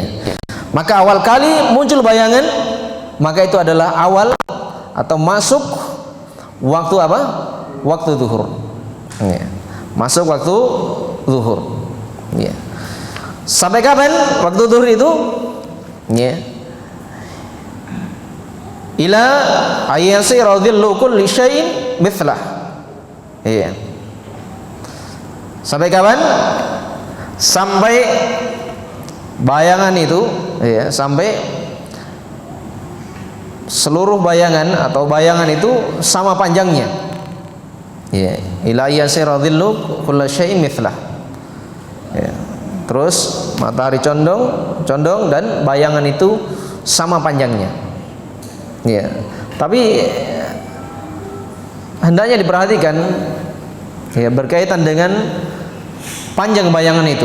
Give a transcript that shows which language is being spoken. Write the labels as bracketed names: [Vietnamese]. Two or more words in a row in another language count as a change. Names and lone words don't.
[Indonesian] Maka awal kali muncul bayangan, maka itu adalah awal atau masuk waktu apa? Waktu zuhur. Ya. Masuk waktu zuhur. Ya. Sampai kapan waktu zuhur itu? Ya. [Arabic] إلى أن يصير ظل كل شيء مثله. [Indonesian] Iya. Sampai kapan? Sampai bayangan itu, ya, sampai seluruh bayangan atau bayangan itu sama panjangnya. Ya, [Arabic] إلى أن يصير ظل كل شيء مثله. [Indonesian] Ya. Terus matahari condong dan bayangan itu sama panjangnya. Ya. Tapi hendaknya diperhatikan, ya, berkaitan dengan panjang bayangan itu.